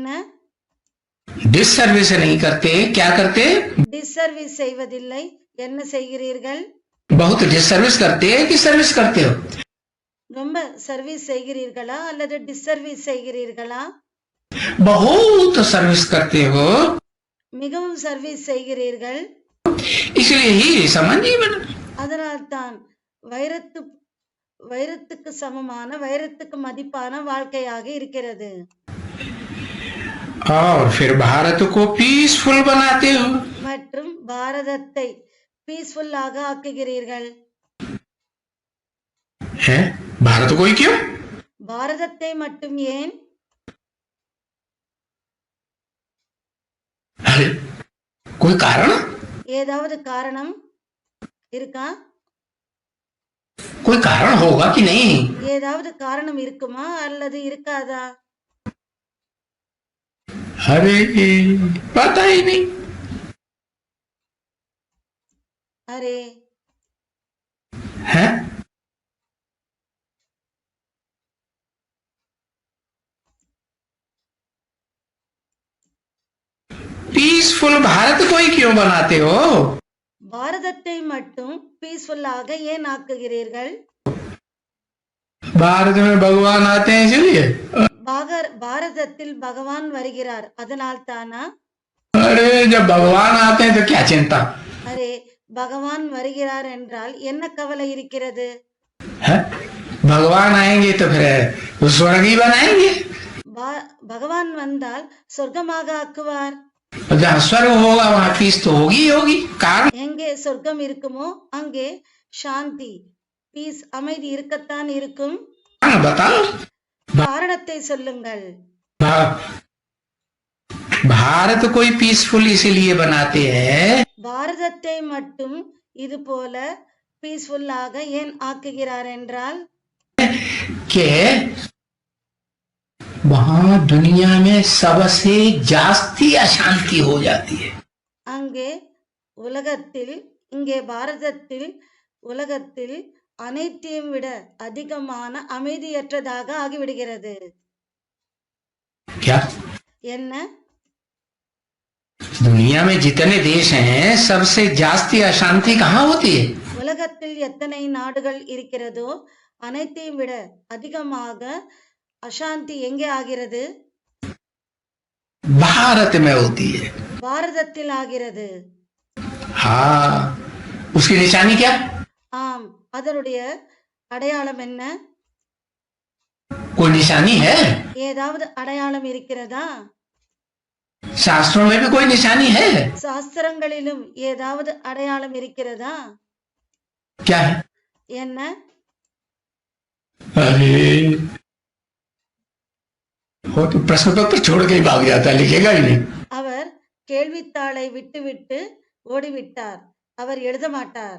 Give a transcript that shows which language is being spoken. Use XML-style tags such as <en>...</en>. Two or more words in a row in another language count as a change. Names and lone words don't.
<hi>डिस सर्विस नहीं करते, क्या करते?</hi> <ta>டிஸ்சர்வீஸ் செய்வதில்லை, என்ன செய்கிறீர்கள்?</ta> <hi>बहुत डिस सर्विस करते हैं कि सर्विस करते हो?</hi> <ta>ரொம்ப சர்வீஸ் செய்கிறீர்களா அல்லது டிஸ்சர்வீஸ் செய்கிறீர்களா?</ta> <hi>बहुत सर्विस करते हो,</hi> <ta>மிகவும் சர்வீஸ் செய்கிறீர்கள்।</ta> <hi>इसलिए ही समान जीवन।</hi> <ta>அதனால்தான் வைரத்துக்கு சமமான வைரத்துக்கு மதிப்பான வாழ்க்கையாக இருக்கிறது।</ta> <hi>और फिर भारत को पीसफुल बनाते हो।</hi> <ta>மற்றும் பாரதத்தை பீஸ்ஃபுல்லாக ஆக்குகிறீர்கள்।</ta> <hi>है? भारत को ही क्यों?</hi> <ta>பாரதத்தை மட்டும் ஏன்?</ta> <hi>अरे कोई कारण?</hi> <ta>ஏதாவது காரணம் இருக்கா?</ta> <hi>कोई कारण होगा कि नहीं?</hi> <ta>ஏதாவது காரணம் இருக்குமா அல்லது இருக்காதா?</ta> <hi>अरे पता ही नहीं। அரே है? पीसफुल भारत को ही क्यों बनाते हो?</hi> <ta>பாரதத்தை மட்டும் பீஸ்ஃபுல்லாக ஏன் ஆக்குகிறீர்கள்?</ta> <hi>भारत में भगवान आते हैं इसलिए।</hi> <ta>பாரதத்தில் பகவான் வருகிறார், அதனால் தானா?</ta> <hi>अरे जब भगवान आते हैं तो क्या चिंता?</hi> <ta>அரே பகவான் வருகிறார் என்றால் என்ன கவலை இருக்கிறது?</ta> <hi>है? भगवान आएंगे तो फिर स्वर्ग ही बनाएंगे।</hi> <ta>பகவான் வந்தால் சொர்க்கமாக ஆக்குவார்।</ta> <hi>जहाँ स्वर्ग होगा वहाँ पीस तो होगी ही होगी। कारण</hi> <ta>எங்கே சொர்க்கம் இருக்குமோ அங்கே சாந்தி, பீஸ், அமைதி இருக்கத்தான் இருக்கும்।</ta> <hi>बताओ।</hi> <ta>காரணத்தை சொல்லுங்கள்।</ta> <hi>भारत को ही पीसफुल इसीलिए बनाते हैं।</hi> <ta>பாரதத்தை மட்டும் இது போல பீஸ்ஃபுல்லாக ஏன் ஆக்குகிறார் என்றால்</ta> <hi>कि वहाँ दुनिया में सबसे जास्ती अशांति हो जाती है।</hi> <ta>அங்கே உலகத்தில், இங்கே பாரதத்தில் உலகத்தில் அனைத்தையும் விட அதிகமான அமைதியற்றதாக ஆகிவிடுகிறது।</ta> <hi>क्या?</hi> <ta>என்ன?</ta> <hi>दुनिया में जितने देश हैं सबसे जास्ती अशांति कहाँ होती है?</hi> <ta>உலகத்தில் எத்தனை நாடுகள் இருக்கிறதோ அனைத்தையும் விட அதிகமாக அசாந்தி எங்கே ஆகிறது?</ta> <hi>भारत में होती है।</hi> <ta>பாரதத்தில் ஆகிறது।</ta> <hi>हाँ, उसकी निशानी क्या?</hi> <ta>ஆம், அதனுடைய அடையாளம் என்ன?</ta> <hi>कोई निशानी है?</hi> <ta>ஏதாவது அடையாளம் இருக்கிறதா?</ta> <hi>शास्त्रों में भी कोई निशानी है?</hi> <ta>சாஸ்திரங்களிலும் ஏதாவது அடையாளம் இருக்கிறதா?</ta> <hi>क्या है?</hi> <ta>என்ன?</ta> <hi>अरे वो तो प्रश्न पत्र छोड़ के ही भाग जाता है, लिखेगा ही नहीं।</hi> <ta>அவர் கேள்வித்தாளை விட்டுவிட்டு ஓடிவிட்டார், அவர் எழுத மாட்டார்।</ta>